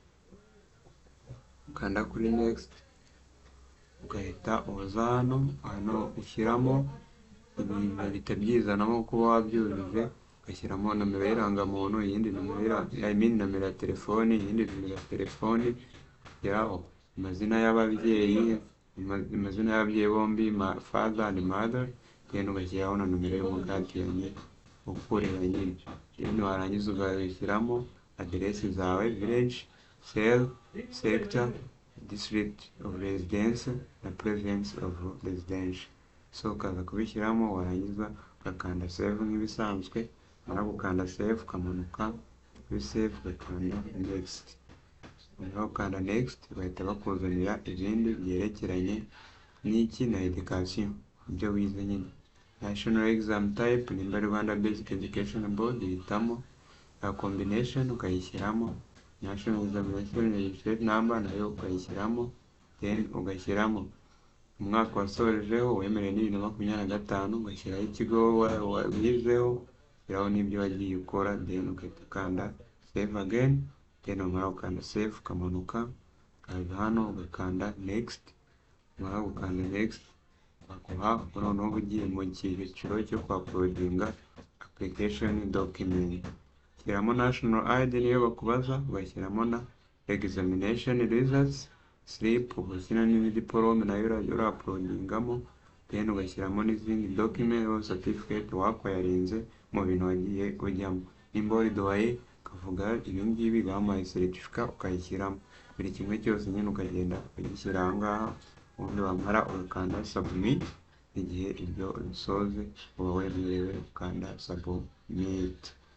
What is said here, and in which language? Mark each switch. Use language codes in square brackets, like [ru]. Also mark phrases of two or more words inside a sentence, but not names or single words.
[rw] Ukanda kuri next ugahita uza hano ushyiramo ibintu bitabyizanamo kuba wabyujuje, ugashyiramo nomero y'irangamuntu, iyindi nomero nomero ya telefoni, iyindi nomero ya telefoni, yaho amazina y'ababyeyi, amazina y'ababyeyi bombi, [en] father and mother, [rw] then ugashyiraho na nomero y'umugadiye ukorera nyine. Then warangiza ugashyiramo address zawe, [en] village, cell, sector, district of residence na province of residence. [rw] So ukaza kubishyiramo warangiza ugakanda save nk'ibisanzwe. Mara gukanda save ukamanuka kuri save ugakanda next. Mara gukanda next bahita bakuzanira ibindi byerekeranye n'iki na education, ibyo wize nyine. [en] National exam type [rw] nimba Rwanda Basic Education Board ihitamo. Combination ukayishyiramo, [en] national examination registration number [rw] nayo ukayishyiramo, then ugashyiramo umwaka wasorejeho wemerewe ni 2025, ugashyiraho ikigo wizeho, ushyiraho n'ibyo wagiye ukora, then ugahita ukanda [en] save again. [rw] Then umara ukanda save ukamanuka ukaza hano ugakanda next. Umara gukanda next bakuha noneho ugiye mu cyiciro cyo uploadinga application document. Ushyiramo [en] national ID [rw] niyo bakubaza, ugashyiramo na [en] examination results slip, [rw] ugashyira n'indi diplome nayo urauploadingamo, then ugashyiramo n'izindi [en] document or certificate [rw] wakwayarinze mu bintu wagiye ujyamo. Nimba wari doye ukavuga ibi ngibi bampaye certificate ukayishyiramo. Buri kimwe cyose nyine ukagenda ugishyira aha ngaha, ubundi wamara ugakanda submit. Igihe ibyo bisoze uba wemerewe gukanda submit.